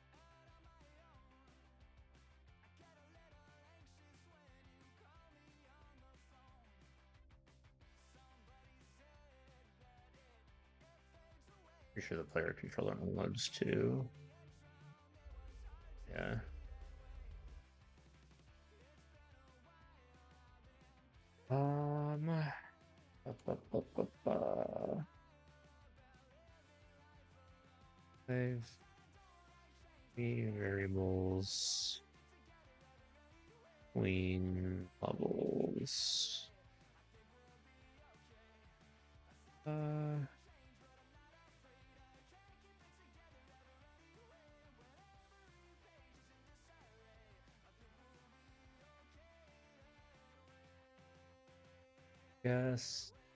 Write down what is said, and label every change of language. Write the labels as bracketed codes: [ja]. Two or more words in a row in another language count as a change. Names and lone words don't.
[en] Pretty sure the player controller unloads too. Yeah. Um. Ba, ba, ba, ba, ba. Save. Three variables between levels. Uh, guess